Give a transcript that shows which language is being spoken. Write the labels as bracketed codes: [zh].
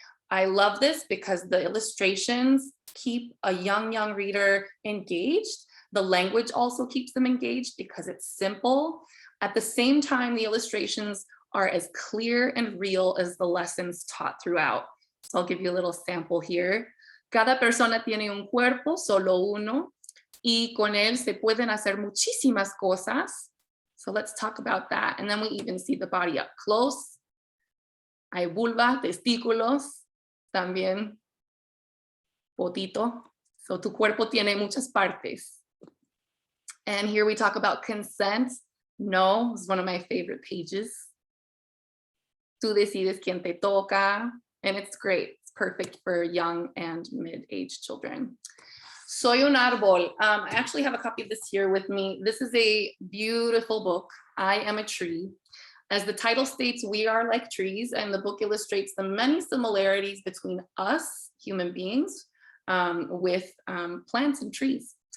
[en] I love this because the illustrations keep a young reader engaged. The language also keeps them engaged because it's simple. At the same time, the illustrations are as clear and real as the lessons taught throughout. So I'll give you a little sample here. [es] Cada persona tiene un cuerpo, solo uno, y con él se pueden hacer muchísimas cosas. [en] So let's talk about that. And then we even see the body up close. [es] Hay vulva, testículos, también potito. So tu cuerpo tiene muchas partes. [en] And here we talk about consent. No, it's one of my favorite pages. [es] Tú decides quién te toca. [en] And it's great. It's perfect for young and mid-aged children. [es] Soy un árbol. [en] I actually have a copy of this here with me. This is a beautiful book. I am a tree. As the title states, we are like trees, and the book illustrates the many similarities between us, human beings, with plants and trees.